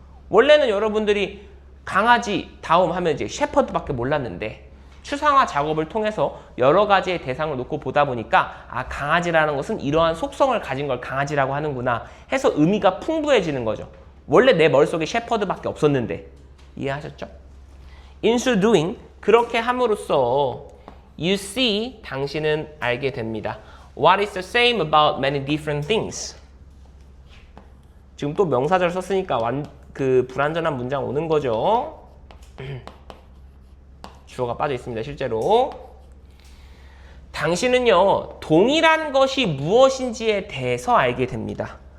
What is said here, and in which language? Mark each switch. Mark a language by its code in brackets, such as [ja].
[ko] 원래는 여러분들이 강아지 다움 하면 이제 셰퍼드밖에 몰랐는데 추상화 작업을 통해서 여러 가지의 대상을 놓고 보다 보니까 아, 강아지라는 것은 이러한 속성을 가진 걸 강아지라고 하는구나 해서 의미가 풍부해지는 거죠. 원래 내 머릿속에 셰퍼드밖에 없었는데. 이해하셨죠? [en] In so doing, [ko] 그렇게 함으로써 [en] you see, [ko] 당신은 알게 됩니다. [en] What is the same about many different things? [ko] 지금 또 명사절 썼으니까 그 불완전한 문장 오는 거죠. 주어가 빠져 있습니다. 실제로. 당신은요, 동일한 것이 무엇인지에 대해서 알게 됩니다.